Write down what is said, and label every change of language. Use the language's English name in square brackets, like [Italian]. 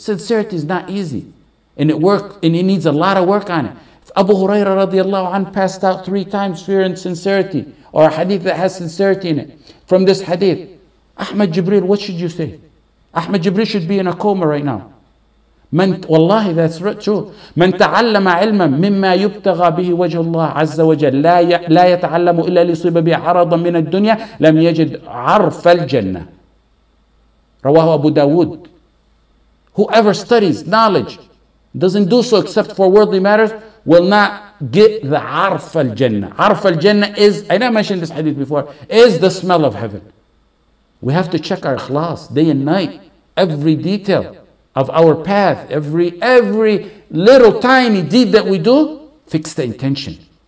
[English] Sincerity is not easy. And it needs a lot of work on it. If Abu Huraira [Arabic] radiallahu anhu [English] passed out 3 times fear and sincerity, or a hadith that has sincerity in it, from this hadith, Ahmad Jibrīl, what should you say? Ahmad Jibrīl should be in a coma right now. Wallahi, that's true. [Arabic] من تعلم علما مما يبتغى به وجه الله عز وجل لا يتعلم إلا ليصيب به عرضا من الدنيا لم يجد عرف الجنة. رواه [English] Abu Dawood. Whoever studies knowledge, doesn't do so except for worldly matters, will not get the [Arabic] عرف الجنة. عرف الجنة [English] is, I never mentioned this hadith before, is the smell of heaven. We have to check our ikhlas day and night, every detail of our path, every little tiny deed that we do, fix the intention.